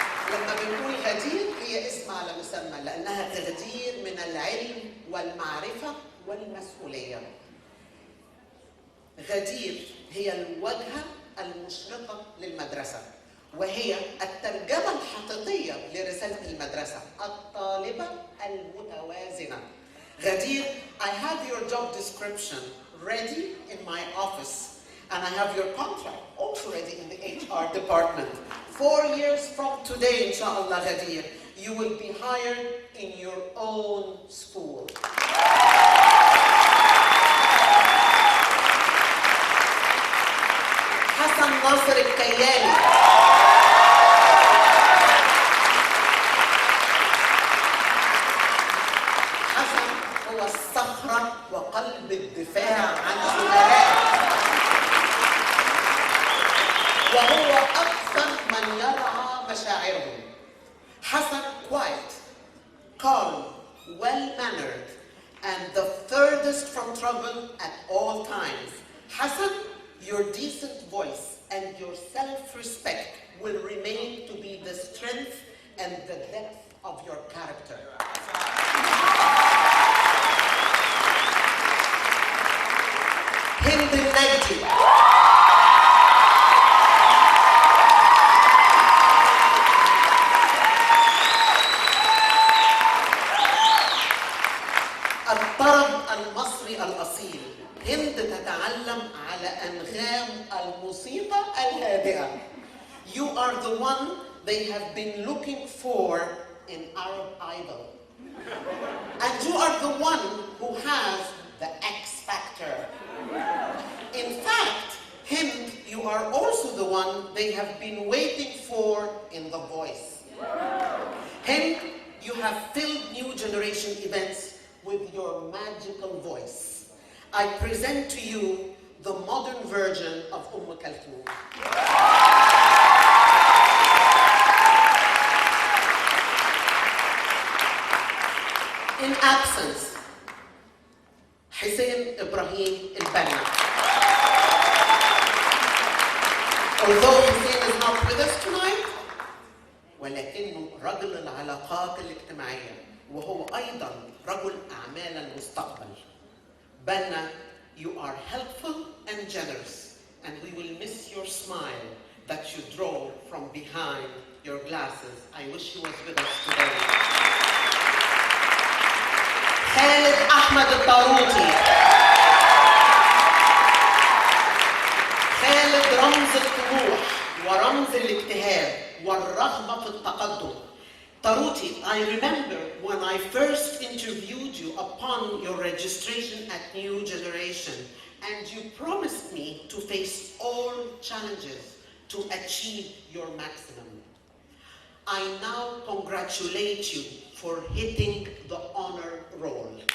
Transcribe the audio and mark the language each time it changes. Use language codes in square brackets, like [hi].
[ar] لما بنقول غدير هي اسم على مسمى لأنها تغدير من العلم والمعرفة والمسؤولية. غدير هي الواجهة المشرقة للمدرسة وهي الترجمة الحقيقية لرسالة المدرسة الطالبة المتوازنة. [en] غدير, I have your job description ready in my office and I have your contract also ready in the HR department. 4 years from today, inshallah, Ghadir, you will be hired in your own school. Hassan Nasser al-Kayali. [ar] Hassan هو الصخرة وقلب الدفاع عن زملائه. وهو أكثر من يرعى مشاعرهم. [en] Hassan, quiet, calm, well-mannered, and the furthest from trouble at all times. Hassan, your decent voice and your self-respect will remain to be the strength and the depth of your character. Hind al-Najdi. [ar] الطرب المصري الأصيل. هند تتعلم على أنغام الموسيقى الهادئة. [en] You are the one they have been looking for in Arab Idol. And you are the one who has the X factor. In fact, Hind, you are also the one they have been waiting for in The Voice. Hind, you have filled new generation events with your magical voice. I present to you the modern version of Kulthum. In absence, Hussein Ibrahim al-Banna. Although Hussein is not with us tonight, [ar] ولكنه رجل العلاقات الاجتماعية وهو أيضا رجل أعمال المستقبل. [en] Banna, you are helpful and generous, and we will miss your smile that you draw from behind your glasses. I wish he was with us today. Khalid Ahmed al-Taruti. [ar] Khalid رمز الطموح ورمز الاجتهاد والرغبة في التقدم. [en] Taruti, I remember when I first interviewed you upon your registration at New Generation, and you promised me to face all challenges to achieve your maximum. I now congratulate you for hitting the honor roll.